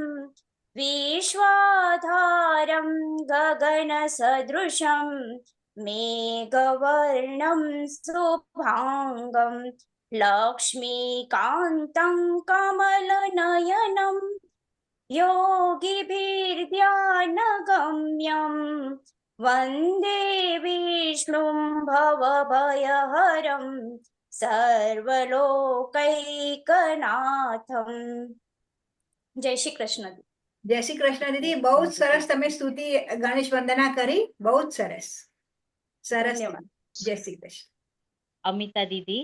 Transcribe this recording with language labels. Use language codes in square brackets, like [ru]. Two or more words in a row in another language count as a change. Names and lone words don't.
[sa] विश्वाधारं गगनसदृशं मेघवर्णं शुभाङ्गं लक्ष्मीकान्तं कमलनयनं योगिभिर्ध्यानगम्यम् वन्दे विष्णुं भवभयहरं સર્વલોકૈકનાથમ. [gu] જય શ્રી કૃષ્ણ. જય શ્રી કૃષ્ણ દીદી, બહુ જ સરસ તમે સ્તુતિ ગણેશ વંદના કરી. બહુ જ સરસ. સરસ. ધન્યવાદ. જય શ્રી કૃષ્ણ. અમિતા દીદી.